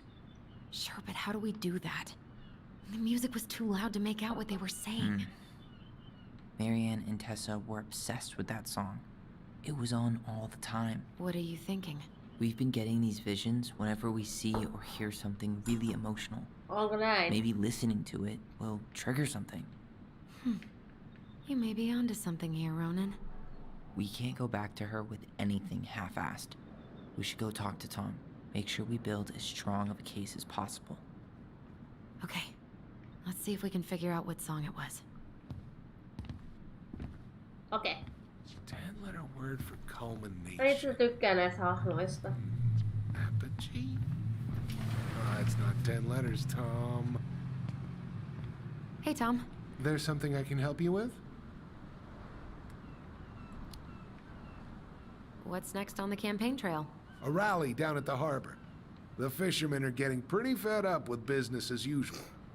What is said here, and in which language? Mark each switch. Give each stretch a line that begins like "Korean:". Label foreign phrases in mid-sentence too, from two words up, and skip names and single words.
English: Sure, but how do we do that? The music was too loud to make out what they were saying. Marianne and Tessa were obsessed with that song. It was on all the time. What are you thinking? We've been getting these visions whenever we see or hear something really emotional.
Finnish: Onko näin?
English: Maybe listening to it will trigger something. You may be onto something here, Ronan. We can't go back to her with anything half-assed. We should go talk to Tom. Make sure we build as strong of a case as possible. Okay. Let's see if we can figure out what song it was.
Finnish: Okei.
English: 10-letter word for culmination.
Finnish: Mä itse tykkään näistä hahmoista.
English: Apogee? Oh, it's not 10 letters, Tom. Hey, Tom. There's something I can help you with? What's next on the campaign trail? A rally down at the harbor. The fishermen are getting pretty fed up with business as usual.